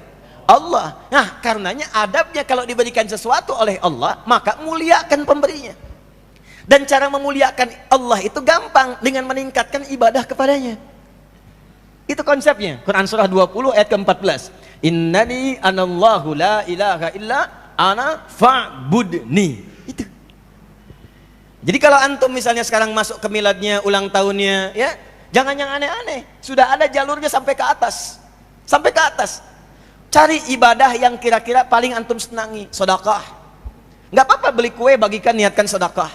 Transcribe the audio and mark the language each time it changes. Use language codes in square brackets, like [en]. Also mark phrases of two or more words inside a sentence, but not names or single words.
[id] Allah. Nah, karenanya adabnya kalau diberikan sesuatu oleh Allah, maka muliakan pemberinya. Dan cara memuliakan Allah itu gampang dengan meningkatkan ibadah kepadanya. Itu konsepnya. Quran surah 20 ayat ke-14. [ar] إنني أنا الله لا إله إلا أنا فاعبدني. [id] Itu. Jadi kalau antum misalnya sekarang masuk ke miladnya, ulang tahunnya, ya, jangan yang aneh-aneh. Sudah ada jalurnya sampai ke atas. Sampai ke atas. Cari ibadah yang kira-kira paling antum senangi, sedekah. Enggak apa-apa beli kue, bagikan, niatkan sedekah.